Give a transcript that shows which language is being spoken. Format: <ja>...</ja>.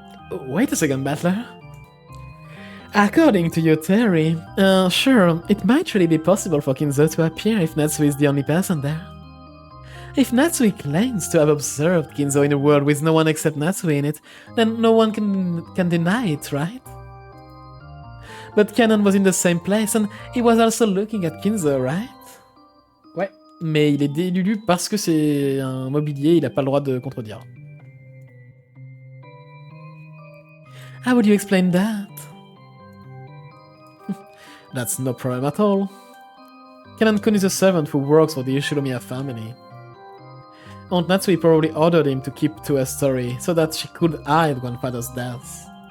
<en>Wait a second, Battler. According to your theory, sure, it might really be possible for Kinzo to appear if Natsui is the only person there. If Natsui claims to have observed Kinzo in a world with no one except Natsui in it, then no one can deny it, right? But Canon was in the same place and he was also looking at Kinzo, right?</en> <fr>Ouais, mais il est délulu parce que c'est un mobilier, il a pas le droit de contredire.</fr> <en>How would you explain that? That's no problem at all. Kanan-kun is a servant who works for the Ishinomiya family. Aunt Natsui probably ordered him to keep to her story so that she could hide grandfather's death.</en>